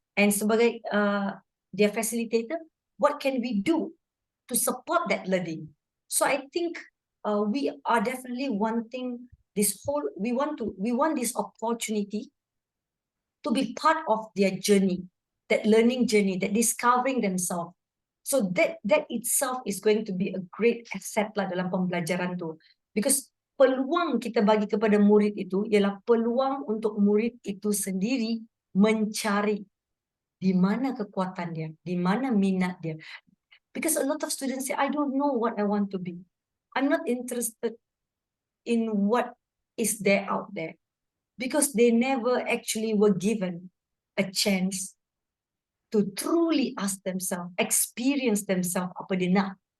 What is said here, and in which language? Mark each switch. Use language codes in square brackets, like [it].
[en] And sebagai their facilitator, what can we do to support that learning? So I think we are definitely wanting we want this opportunity to be part of their journey, that learning journey, that discovering themselves. So that itself is going to be a great asset lah [ms] dalam pembelajaran tu. Because peluang kita bagi kepada murid itu ialah peluang untuk murid itu sendiri mencari di mana kekuatan dia, di mana minat dia. [en] Because a lot of students say, I don't know what I want to be. I'm not interested in what is there out there, because they never actually were given a chance to truly ask themselves, experience themselves [ms] apa dia nak.